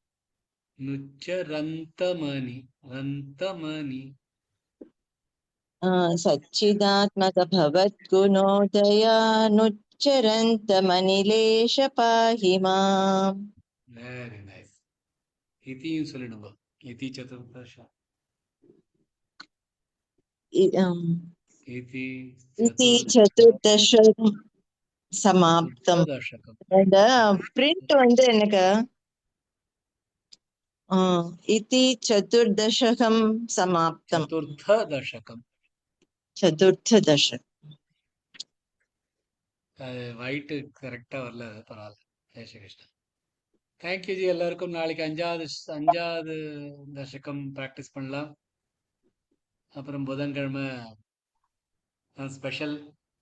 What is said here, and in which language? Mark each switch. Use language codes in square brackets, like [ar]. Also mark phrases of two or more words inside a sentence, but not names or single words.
[sa] सच्चिदात्मक भवद्गुणोदयानुच्चरन्त मनिलेश पाहि माम्. [en] very nice. [ta] இதியும் சொல்லிடுங்க. [sa] इति चतुर्दश. इति चतुर्दश समाप्तम्. [ta] இந்த பிரிண்ட் எனக்கு [sa] इति चतुर्दशकं समाप्तम्. चतुर्थदश. [ta] வைட் கரெக்டா வரல, பரவாயில்ல. [hi] जय श्री कृष्णा. [en] Thank you ji. [ta] எல்லாருக்கும் நாளைக்கு அஞ்சாவது தசகம் ப்ராக்டிஸ் பண்ணலாம். அப்புறம் புதன்கிழமை ஸ்பெஷல்